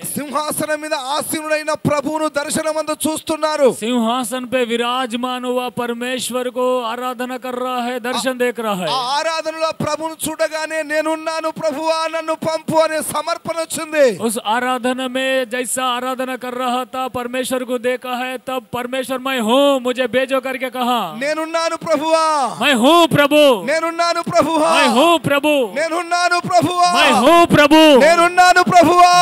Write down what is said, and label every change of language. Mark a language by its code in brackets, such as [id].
[te] सिंहासन మీద ఆసీనుడైన ప్రభువును దర్శనమందు చూస్తున్నారు। [hi] सिंहासन पे विराजमान हुआ परमेश्वर को आराधना कर रहा है, दर्शन देख रहा है। [te] ఆ ఆరాధనలో ప్రభువును చూడగానే నేనున్నాను ప్రభువా నన్ను పంపు అనే సమర్పణ వచ్చింది। [hi] उस आराधना में जैसा आराधना कर रहा था परमेश्वर को देखा है, तब परमेश्वर मैं हूँ मुझे भेजो करके कहा। [te] నేనున్నాను ప్రభువా [hi] मैं हूँ प्रभु, [te] నేనున్నాను ప్రభువా [hi] मैं हूँ प्रभु, [te] నేనున్నాను ప్రభువా [hi] मैं हूँ प्रभु, [te] నేనున్నాను ప్రభువా